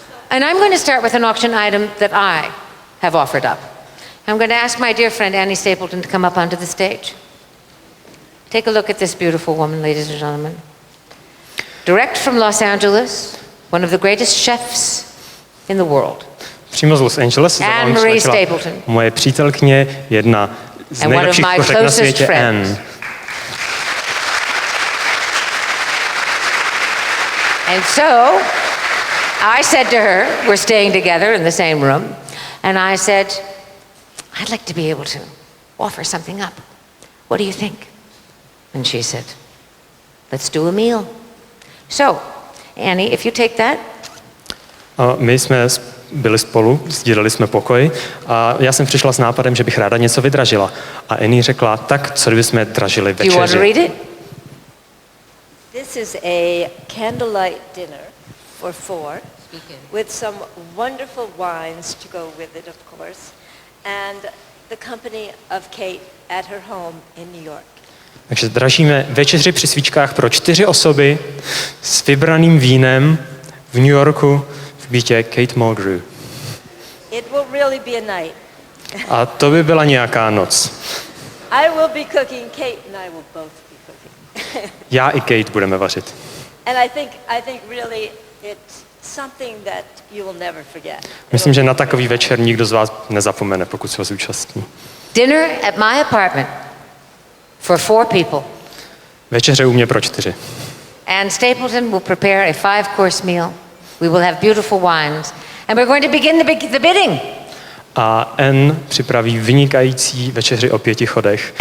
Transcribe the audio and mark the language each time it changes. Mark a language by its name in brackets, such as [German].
[English] And I'm going to start with an auction item that I have offered up. I'm going to ask my dear friend Annie Stapleton to come up onto the stage. Take a look at this beautiful woman, ladies and gentlemen. Direct from Los Angeles, one of the greatest chefs in the world. [Czech] Přímo z Los Angeles Anne-Marie Stapleton. Moje přítelkyně, jedna z nejlepších kořek na světě, Anne. [English] And so, I said to her, we're staying together in the same room, and I said, I'd like to be able to offer something up. What do you think? And she said, let's do a meal. So, Annie, if you take that. [Czech] My jsme byli spolu, sdíleli jsme pokoj a já jsem přišla s nápadem, že bych ráda něco vydražila. A Annie řekla, tak co kdybychom dražili večeři? [English] Do you want to read it? This is a candlelight dinner for 4 with some wonderful wines to go with it, of course, and the company of Kate at her home in New York. [Czech] Takže dražíme večeři při svíčkách pro 4 osoby s vybraným vínem v New Yorku v bytě Kate Mulgrew. [English] It will really be a night. [Czech] A to by byla nějaká noc. [English] I will be cooking, Kate and I will both be cooking. [Czech] Já i Kate budeme vařit. [English] And I think really it's something that you will never forget. [Czech] Myslím, že na takový večer nikdo z vás nezapomene, pokud se ho zúčastní. [English] Dinner at my apartment for 4 people. [Czech] Večeře u mě pro 4. [English] And Stapleton will prepare a 5-course meal. We will have beautiful wines. And we're going to begin the bidding. [Czech] A N připraví vynikající večeři o 5 chodech.